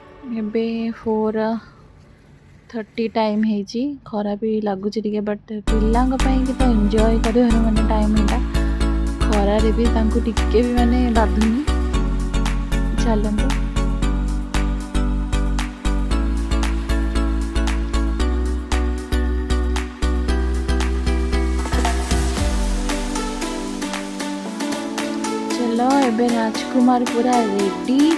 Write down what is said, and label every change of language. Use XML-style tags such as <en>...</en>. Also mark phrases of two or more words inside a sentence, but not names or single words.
<or>ଏବେ 4:30 टाइम ହେଇଛି। ଖରା ବି ଲାଗୁଛି ଟିକେ, ବଟ୍ ପିଲାଙ୍କ ପାଇଁ କି ତ ଏନ୍ଜୟ କରିବାର ମାନେ ଟାଇମ୍ ଏଇଟା। ଖରାରେ ବି ତାଙ୍କୁ ଟିକେ ବି ମାନେ ବାଧୁନି। ଚାଲନ୍ତୁ। ଚାଲ ଏବେ ରାଜକୁମାର ପୁରା ରେଡି।</or>